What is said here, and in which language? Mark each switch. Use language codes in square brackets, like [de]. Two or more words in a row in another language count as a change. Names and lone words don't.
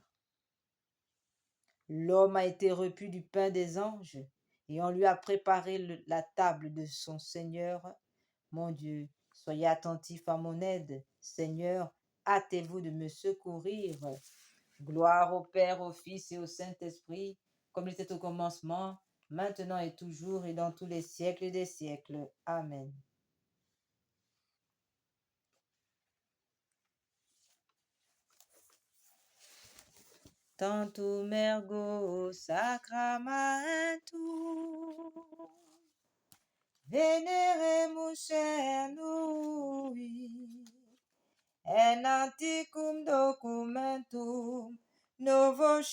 [fr] L'homme a été repu du pain des anges, et on lui a préparé la table de son Seigneur. Mon Dieu, soyez attentif à mon aide. Seigneur, hâtez-vous de me secourir. Gloire au Père, au Fils et au Saint-Esprit, comme il était au commencement, maintenant et toujours, et dans tous les siècles des siècles. Amen. [la] Tantum ergo sacramentum, veneremus cernui, en anticum documentum novo